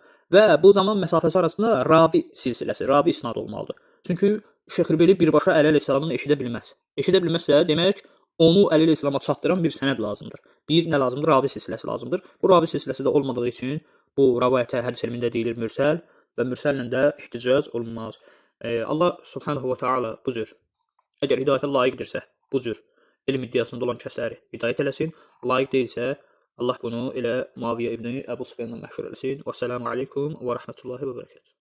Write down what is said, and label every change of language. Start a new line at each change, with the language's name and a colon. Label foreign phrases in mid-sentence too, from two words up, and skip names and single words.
Azerbaijani: Və bu zaman məsafəsi arasında ravi silsiləsi, ravi isnad olmalıdır. Çünki Şeyx Elbili birbaşa Əli əleyhissalamdan eşidə bilməz. Eşidə bilməzsə, demək onu Əli əleyhissalama çatdıran bir sənəd lazımdır. Bir nə lazımdır? Ravi silsiləsi lazımdır. Bu ravi silsiləsi də olmadığı üçün bu rivayətə hədis elmində deyilir mürsəl və mürsəllə də ihticac olunmaz. Allah
Arabic: سبحانه وتعالى
Azerbaijani: bu cür əgər hidayətə layiqdirsə, bu cür elm iddiasında olan kəsləri hidayət eləsin, layiq deyilsə, Allah bunu elə Muaviyyə ibn Əbu Süfyanla məşhur eləsin.
Arabic: والسلام عليكم ورحمة الله وبركاته.